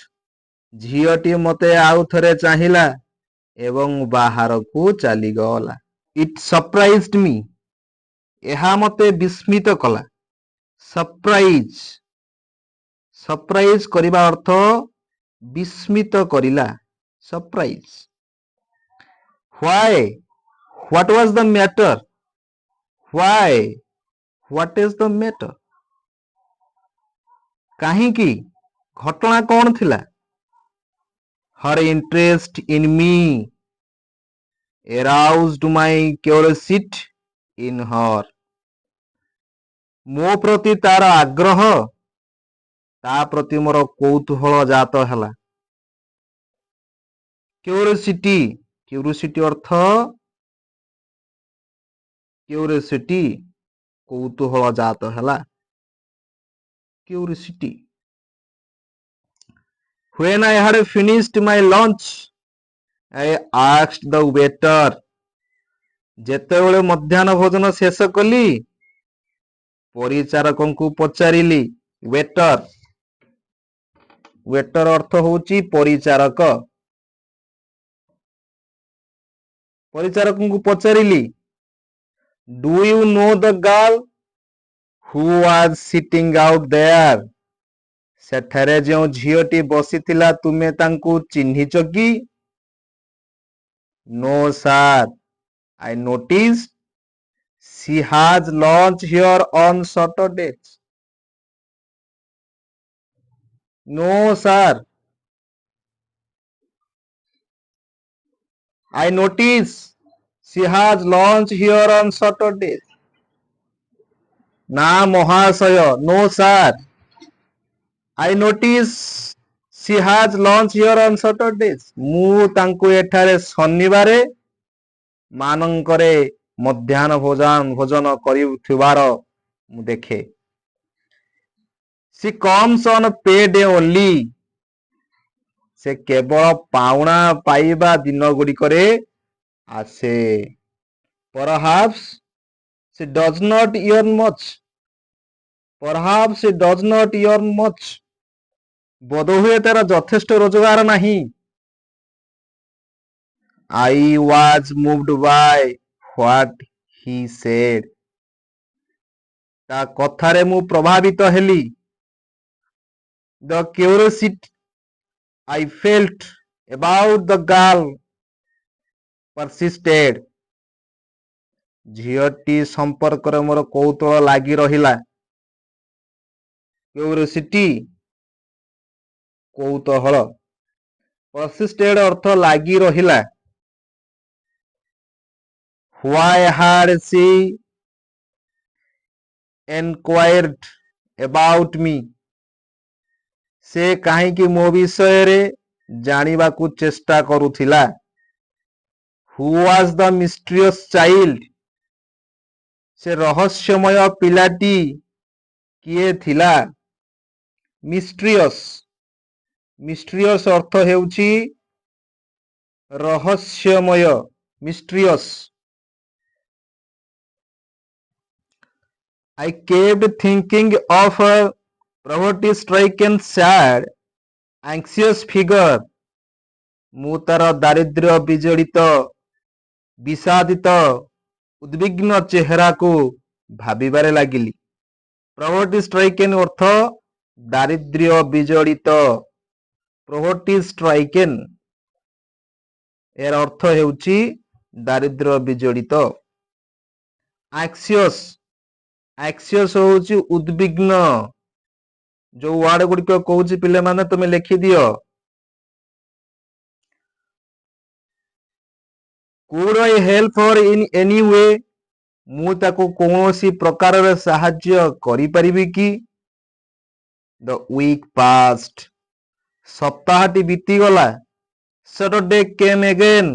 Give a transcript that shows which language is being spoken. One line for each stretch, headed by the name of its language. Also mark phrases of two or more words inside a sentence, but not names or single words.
Odia: ଝିଅଟି ମୋତେ ଆଉ ଥରେ ଚାହିଁଲା ଏବଂ ବାହାରକୁ ଚାଲିଗଲା।
English: It surprised me.
Odia: ଏହା ମୋତେ ବିସ୍ମିତ କଲା। ସରପ୍ରାଇଜ କରିବା ଅର୍ଥ ବିସ୍ମିତ କରିଲା।
English: ସରପ୍ରାଇଜ। Why? What was the matter? Why? What is the matter?
Odia: କାହିଁକି? ଘଟଣା କ'ଣ ଥିଲା?
English: Her interest in me aroused my curiosity in her.
Odia: ମୋ ପ୍ରତି ତାର ଆଗ୍ରହ ତା ପ୍ରତି ମୋର କୌତୂହଳ ଜାତ ହେଲା। କ୍ୟୁରିଓସିଟି ଅର୍ଥ କୌତୂହଳ ଜାତ ହେଲା। କ୍ୟୁରିଓସିଟି।
English: When I had finished my lunch, I asked the waiter.
Odia: ଯେତେବେଳେ ମଧ୍ୟାହ୍ନ ଭୋଜନ ଶେଷ କଲି ପରିଚାରକଙ୍କୁ ପଚାରିଲି। ୱେଟର ଅର୍ଥ ହେଉଛି ପରିଚାରକ। ପରିଚାରକଙ୍କୁ ପଚାରିଲି,
English: Do you know the girl who was sitting out there?
Odia: ସେଠାରେ ଯେଉଁ ଝିଅଟି ବସିଥିଲା ତୁମେ ତାଙ୍କୁ ଚିହ୍ନିଛ କି?
English: No sir, I noticed she has lunch here on Saturdays. No sir, I noticed she has lunch here on Saturdays.
Odia: ନା ମହାଶୟ,
English: no sir, I noticed she has lunch here on Saturdays.
Odia: ମୁଁ ତାଙ୍କୁ ଏଠାରେ ଶନିବାରେ ମାନଙ୍କରେ ମଧ୍ୟାହ୍ନ ଭୋଜନ କରୁଥିବାର ମୁଁ ଦେଖେ।
English: She comes on payday only.
Odia: ସେ କେବଳ ପାଉଣା ପାଇବା ଦିନ ଗୁଡ଼ିକରେ ଆସେ।
English: Perhaps she does not earn much. Perhaps she does not earn much.
Odia: ବୋଧହୁଏ ତାର ଯଥେଷ୍ଟ ରୋଜଗାର ନାହିଁ।
English: I was moved by what he said.
Odia: ତା କଥାରେ ମୁଁ ପ୍ରଭାବିତ ହେଲି।
English: The curiosity I felt about the girl persisted.
Odia: ଝିଅଟି ସମ୍ପର୍କରେ ମୋର କୌତୂହଳ ଲାଗି ରହିଲା। Curiosity କୌତୂହଳ। Persisted ଅର୍ଥ ଲାଗି ରହିଲା।
English: Why had she enquired about me?
Odia: ସେ କାହିଁକି ମୋ ବିଷୟରେ ଜାଣିବାକୁ ଚେଷ୍ଟା କରୁଥିଲା?
English: Who was the mysterious child?
Odia: ସେ ରହସ୍ୟମୟ ପିଲାଟି କିଏ ଥିଲା? ମିଷ୍ଟ୍ରିୟସ୍। ମିଷ୍ଟ୍ରିୟସ୍ ଅର୍ଥ ହେଉଛି ରହସ୍ୟମୟ। ମିଷ୍ଟ୍ରିୟସ୍।
English: I kept thinking of her poverty-stricken, sad, anxious figure.
Odia: ମୁଁ ତାର ଦାରିଦ୍ର୍ୟ ବିଜଡ଼ିତ, ବିଷାଦିତ, ଉଦ୍ବିଗ୍ନ ଚେହେରାକୁ ଭାବିବାରେ ଲାଗିଲି।
English: poverty stricken
Odia: ଅର୍ଥ ଦାରିଦ୍ର୍ୟ ବିଜଡ଼ିତ।
English: poverty stricken
Odia: ଏହାର ଅର୍ଥ ହେଉଛି ଦାରିଦ୍ର୍ୟ ବିଜଡ଼ିତ। ଆକ୍ସିୟସ୍। ଆକ୍ସିୟସ୍ ହେଉଛି ଉଦ୍ବିଗ୍ନ। ଯୋଉ ୱାର୍ଡ ଗୁଡ଼ିକ କହୁଛି ପିଲାମାନେ ତୁମେ ଲେଖିଦିଅ।
English: Could I help her in any way?
Odia: ମୁଁ ତାକୁ କୌଣସି ପ୍ରକାରରେ ସାହାଯ୍ୟ କରିପାରିବି କି?
English: The week passed.
Odia: ସପ୍ତାହଟି ବିତିଗଲା।
English: Saturday came again.